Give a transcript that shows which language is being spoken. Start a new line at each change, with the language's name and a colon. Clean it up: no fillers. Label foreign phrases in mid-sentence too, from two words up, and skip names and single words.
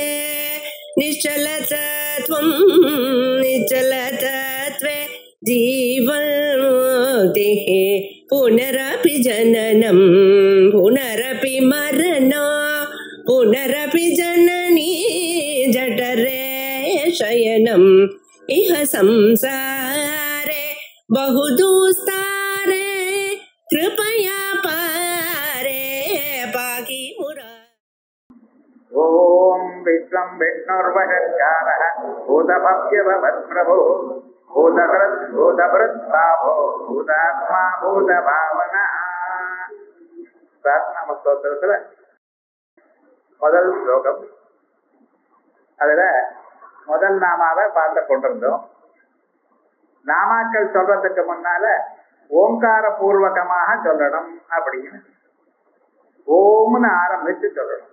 Sanskrit: निश्चलतत्वं निश्चलतत्वे जीवन्मुक्तिः पुनरपि जननं पुनरपि मरणं पुनरपि जननी जठरे शयनम् इह संसारे बहुदुस्तारे कृपया पारे पाहि मुरा। ओम विश्वं विष्णुर्वशङ्कारः भूतभव्यभवत्प्रभो भूतभृद्भावो भूतात्मा भूतभावना।
Tamil: प्रार्थना ஸ்தோத்திரத்துல முதல் ஸ்லோகம். அதுல முதல் நாமாவை பார்த்து கொண்டிருந்தோம். நாமாக்கள் சொல்றதுக்கு முன்னால ஓங்கார பூர்வகமாக சொல்லணும் அப்படின்னு ஓம்னு ஆரம்பிச்சு சொல்லணும்.